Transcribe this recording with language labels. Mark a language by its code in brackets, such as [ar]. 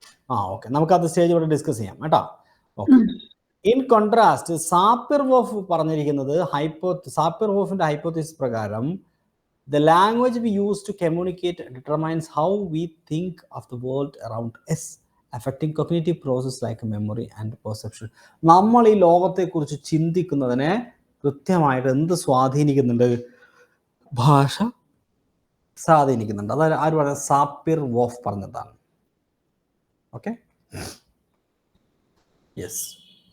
[ml] Okay, നമുക്കത് stage ഇവിടെ discuss ചെയ്യാം കേട്ടോ. ഓക്കെ. [en] in contrast [ml] സാപ്പിർ-വോഫ് പറഞ്ഞിരിക്കുന്നത് സാപ്പിർ-വോഫിന്റെ ഹൈപ്പോത്തസിസ് പ്രകാരം [en] the language we use to communicate determines how we think of the world around us, affecting cognitive processes like memory and perception. [ml] നമ്മൾ ഈ ലോകത്തെക്കുറിച്ച് ചിന്തിക്കുന്നതിനെ കൃത്യമായിട്ട് എന്ത് സ്വാധീനിക്കുന്നുണ്ട്? ഭാഷ സ്വാധീനിക്കുന്നുണ്ട്. അതായത് ആര് പറഞ്ഞ? സാപ്പിർ-വോഫ് പറഞ്ഞതാണ്. Okay, yes.